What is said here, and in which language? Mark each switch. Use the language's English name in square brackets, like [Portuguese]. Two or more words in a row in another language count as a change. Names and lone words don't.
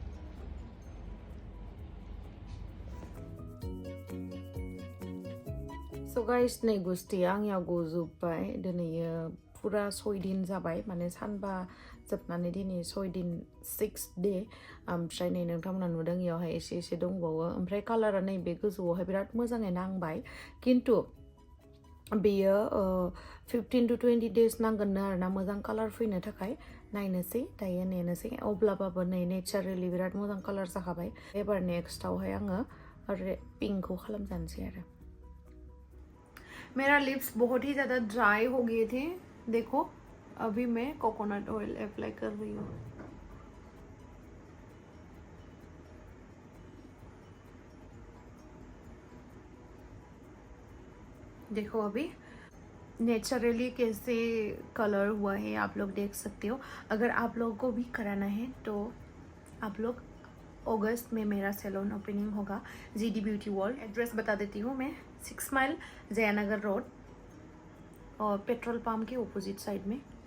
[English] So guys [Bodo] नै गुस्थिया आंनिया गजोब्बाय दिनैयो फुरा 6 दिन जाबाय माने सानबा जोबनानै दिनै 6 दिन 6 डे ओमफ्राय नै नोंथांमोना नुदों इयावहाय एसे दंबावो ओमफ्राय कालारा नैबे गोजौआवहाय बिराद मोजाङै नांबाय खिन्थु बेयो [English] 15 to 20 days [Bodo] नांगोन आरोना मोजां कालार फैनो थाखाय नायनोसै दायो नेनोसै अब्लाबाबो नै नेचारेलि बिराद मोजां कालार जाखाबाय एबार नेक्स्टआवहाय आङो पिंकखौ खालामजानोसै आरो [Hindi] मेरा लिप्स बहुत ही ज़्यादा ड्राई हो गए थे देखो अभी मैं कोकोनट ऑयल अप्लाई कर रही हूँ देखो अभी नेचुरली कैसे कलर हुआ है आप लोग देख सकते हो अगर आप लोगों को भी कराना है तो आप लोग अगस्त में मेरा सैलून ओपनिंग होगा जीडी ब्यूटी वर्ल्ड एड्रेस बता देती हूँ मैं 6 माइल जयानगर रोड और पेट्रोल पंप के ऑपोजिट साइड में